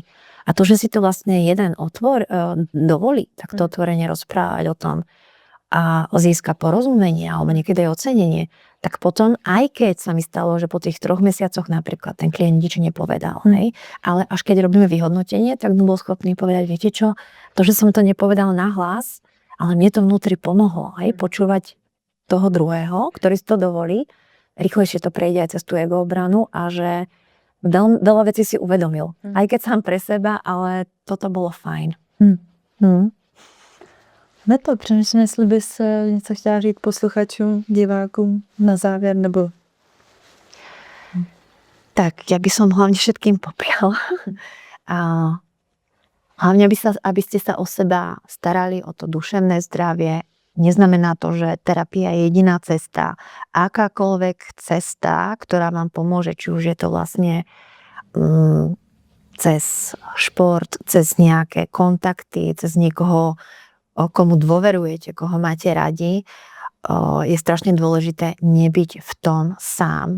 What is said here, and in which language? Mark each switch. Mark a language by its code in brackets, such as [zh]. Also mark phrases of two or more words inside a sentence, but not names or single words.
[sk] A to, že si to vlastne jeden dovolí, tak to otvorene rozprávať o tom a získa porozumenie alebo niekedy aj ocenenie, tak potom, aj keď sa mi stalo, že po tých 3 mesiacoch napríklad ten klient nič nepovedal, hej, ale až keď robíme vyhodnotenie, tak bol schopný povedať, viete čo, to, že som to nepovedal nahlas, ale mne to vnútri pomohlo, hej, počúvať toho druhého, ktorý si to dovolí, rýchlejšie to prejde aj cez tú ego obranu a že veľa vecí si uvedomil. Aj keď sám pre seba, ale toto bolo fajn. Neto, [cs] přemýšlím, jestli bys něco chtěla říct posluchačům, divákům na závěr, nebo... [sk] Tak, ja by som hlavne všetkým popriala. Hlavne, aby ste sa o seba starali, o to duševné zdravie. Neznamená to, že terapia je jediná cesta. Akákoľvek cesta, ktorá vám pomôže, či už je to vlastne cez šport, cez nejaké kontakty, cez niekoho, komu dôverujete, koho máte radi, je strašne dôležité nebyť v tom sám.